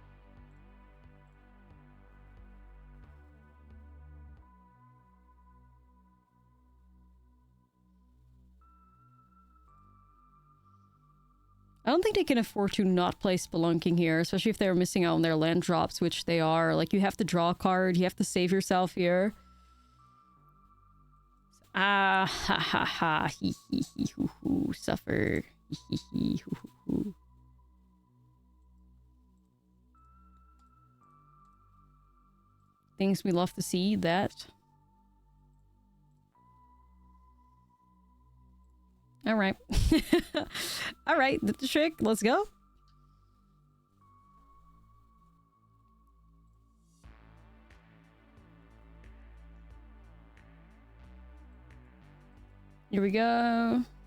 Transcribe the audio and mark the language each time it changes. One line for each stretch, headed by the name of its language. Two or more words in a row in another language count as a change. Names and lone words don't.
English: I don't think they can afford to not play Spelunking here, especially if they're missing out on their land drops, which they are. Like, you have to draw a card, you have to save yourself here. Ah, ha ha ha, hee hee hee hoo hoo, suffer, hee hee hee hoo hoo hoo. Things we love to see, that. Alright. Alright, that's the trick. Let's go. Here we go.